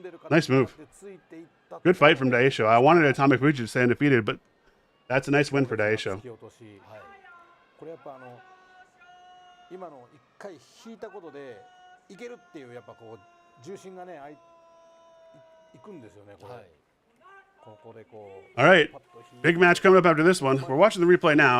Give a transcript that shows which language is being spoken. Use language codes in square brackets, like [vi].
[en] Nice move. Good fight from Daisho. I wanted Atomic Fuji to stay undefeated, but that's a nice win for Daisho. [ja] これやっぱ今の一回引いたことでいけるっていうやっぱこう重心がねいくんですよねこれ。ここでこう [en] All right, big match coming up after this one. We're watching the replay now.